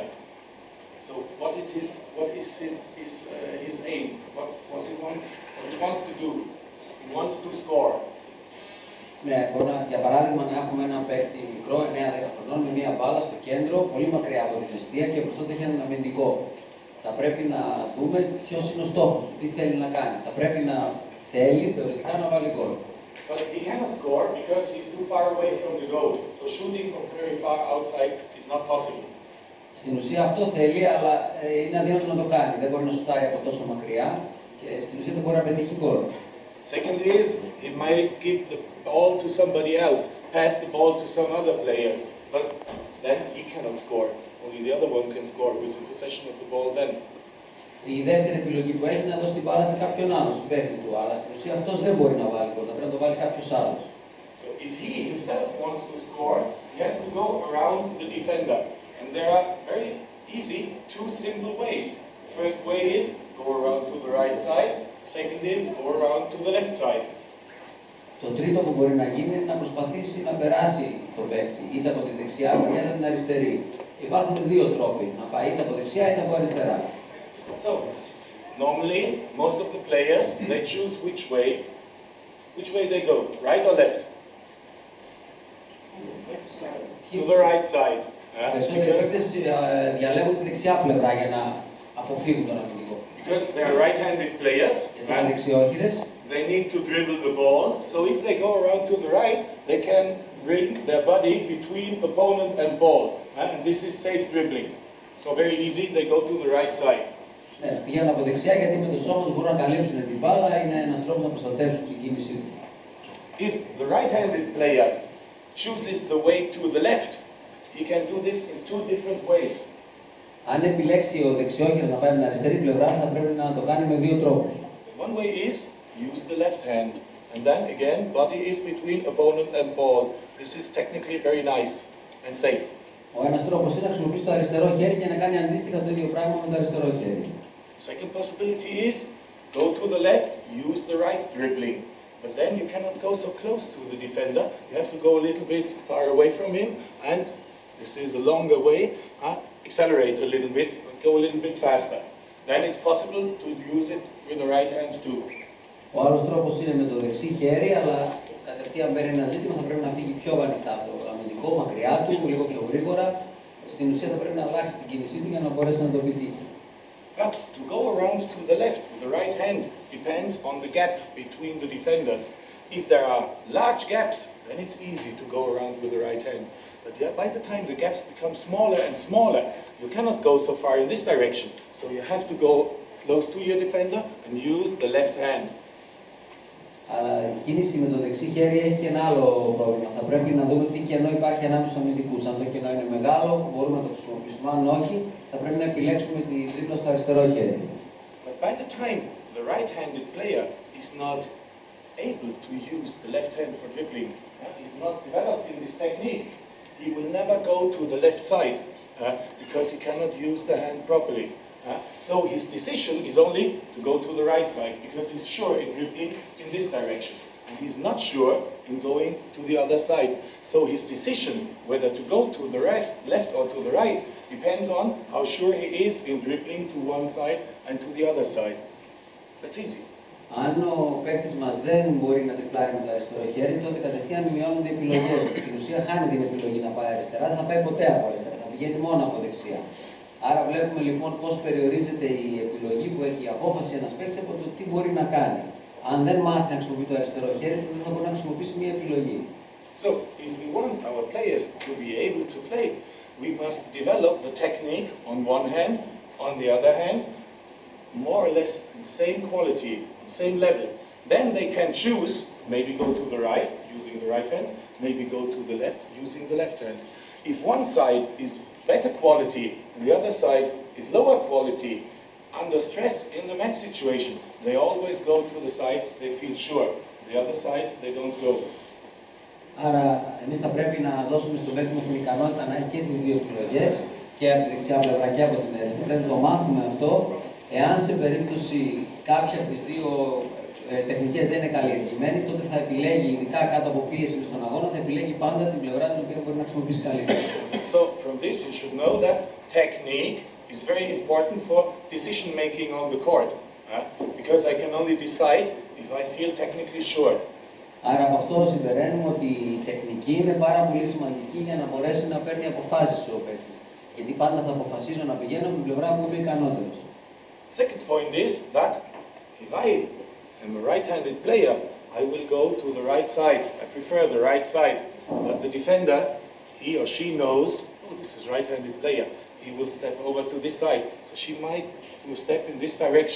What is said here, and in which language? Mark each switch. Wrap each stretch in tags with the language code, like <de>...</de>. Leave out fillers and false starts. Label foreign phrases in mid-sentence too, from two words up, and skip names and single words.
<en>So what is his aim? What he wants to do? He wants to score.</en> <el>Ναι, για παράδειγμα να έχουμε έναν παίκτη μικρό, 9-10 χρονών, με μία μπάλα στο κέντρο, πολύ μακριά από την αιστεία και μπροστά του έχει έναν αμυντικό. Θα πρέπει να δούμε ποιος είναι ο στόχος του, τι θέλει να κάνει. Θα πρέπει να θέλει θεωρητικά να βάλει γκολ.</el> <en>But he cannot score because he's too far away from the goal. So shooting from very far outside is not possible.</en> <el>Στην ουσία αυτό θέλει, αλλά είναι αδύνατο να το κάνει. Δεν μπορεί να σουτάρει από τόσο μακριά και στην ουσία δεν μπορεί να πετύχει γκολ.</el> <en>Second is, he might give the ball to somebody else, pass the ball to some other players, but then he cannot score. Only the other one can score who is in possession of the ball then.</en> <el>Η δεύτερη επιλογή που έχει είναι να δώσει την μπάλα σε κάποιον άλλο, στον παίκτη του, αλλά στην ουσία αυτός δεν μπορεί να βάλει γκολ, θα πρέπει να το βάλει κάποιος άλλος.</el> <en>So if he himself wants to score, he has to go around the defender. And there are very easy, two simple ways. The first way is go around to the right side. Second is go around to the left side.</en> <el>Το τρίτο που μπορεί να γίνει είναι να προσπαθήσει να περάσει το παίκτη, είτε από τη δεξιά μεριά είτε από την αριστερή. Υπάρχουν δύο τρόποι, να πάει είτε από δεξιά είτε από αριστερά.</el> <en>So, normally, most of the players, they choose which way they go, right or left? To the right side.</en> <el>Περισσότεροι παίκτες διαλέγουν τη δεξιά πλευρά για να αποφύγουν τον αμυντικό.</el> <en>Because they are right-handed players.</en> <el>Γιατί είναι δεξιόχειρες.</el> <en>they need to dribble the ball. So if they go around to the right, they can bring their body between opponent and ball. And this is safe dribbling. So very easy, they go to the right side.</en> <el>Ναι, πηγαίνουν από δεξιά γιατί με το σώμα μπορούν να καλύψουν την μπάλα, είναι ένας τρόπος να προστατεύσουν την κίνησή τους.</el> <en>If the right-handed player chooses the way to the left, he can do this in two different ways.</en> <el>Αν επιλέξει ο δεξιόχειρας να πάει με την αριστερή πλευρά, θα πρέπει να το κάνει με δύο τρόπους.</el> <en>One way is use the left hand, and then again, body is between opponent and ball. This is technically very nice and safe.</en> <el>Ο ένας τρόπος είναι να χρησιμοποιήσει το αριστερό χέρι και να κάνει αντίστοιχα το ίδιο πράγμα με το αριστερό χέρι.</el> <en>Second possibility is go to the left, use the right dribbling. But then you cannot go so close to the defender. You have to go a little bit far away from him, and this is a longer way. Accelerate a little bit, go a little bit faster. Then it's possible to use it with the right hand too.</en> <el>Ο άλλος τρόπος είναι με το δεξί χέρι, αλλά κατευθείαν μπαίνει ένα ζήτημα, θα πρέπει να φύγει πιο ανοιχτά από το αμυντικό, μακριά του, λίγο πιο γρήγορα. Στην ουσία θα πρέπει να αλλάξει την κίνησή του για να μπορέσει να το επιτύχει.</el> <en>But to go around to the left with the right hand depends on the gap between the defenders. If there are large gaps, then it's easy to go around with the right hand. But by the time the gaps become smaller and smaller, you cannot go so far in this direction. So you have to go close to your defender and use the left hand.</en> <el>Αλλά η κίνηση με το δεξί χέρι έχει και ένα άλλο πρόβλημα. Θα πρέπει να δούμε τι κενό υπάρχει ανάμεσα στους αμυντικούς. Αν το κενό είναι μεγάλο, μπορούμε να το χρησιμοποιήσουμε. Αν όχι, θα πρέπει να επιλέξουμε τη τρίπλα στο αριστερό χέρι.</el> <en>But by the time the right-handed player is not able to use the left hand for dribbling, he's not developed in this technique, he will never go to the left side because he cannot use the hand properly. So his decision is only to go to the right side because he's sure in dribbling in this direction. And he's not sure in going to the other side. So his decision whether to go to the left or to the right depends on how sure he is in dribbling to one side and to the other side. That's easy.</en> <el>Αν ο παίκτης μας δεν μπορεί να τριπλάρει με το αριστερό χέρι, τότε κατευθείαν μειώνονται οι επιλογές του. Στην ουσία χάνει την επιλογή να πάει αριστερά, δεν θα πάει ποτέ από αριστερά, θα πηγαίνει μόνο από δεξιά. Άρα βλέπουμε λοιπόν πώς περιορίζεται η επιλογή που έχει η απόφαση ένας παίκτης από το τι μπορεί να κάνει. Αν δεν μάθει να χρησιμοποιεί το αριστερό χέρι, τότε δεν θα μπορεί να χρησιμοποιήσει μια επιλογή.</el> <en>So, if we want our players to be able to play, we must develop the technique on one hand, on the other hand, more or less the same quality, same level. Then they can choose, maybe go to the right, using the right hand, maybe go to the left, using the left hand. If one side is better quality and the other side is lower quality, under stress in the match situation, they always go to the side they feel sure. The other side, they don't go.</en> <el>Άρα, εμείς θα πρέπει να δώσουμε στον παίκτη μας την ικανότητα να έχει και τις δύο επιλογές, και από τη δεξιά πλευρά και από την αριστερή. Πρέπει να το μάθουμε αυτό. Εάν σε περίπτωση κάποια από τις δύο τεχνικές δεν είναι καλλιεργημένη, τότε θα επιλέγει, ειδικά κάτω από πίεση στον αγώνα, θα επιλέγει πάντα την πλευρά την οποία μπορεί να χρησιμοποιήσει καλύτερα.</el> <en>So, from this you should know that technique is very important for decision making on the court. Because I can only decide if I feel technically sure.</en> <el>Άρα από αυτό συμπεραίνουμε ότι η τεχνική είναι πάρα πολύ σημαντική για να μπορέσει να παίρνει αποφάσεις ο παίκτης. Γιατί πάντα θα αποφασίζω να πηγαίνω από την πλευρά που είμαι ικανότερος.</el> <en>Second point is that if I am a right-handed player, I will go to the right side. I prefer the right side. But the defender, he or she knows, oh, this is right-handed player. He will step over to this side. So she might do a step in this direction.</en>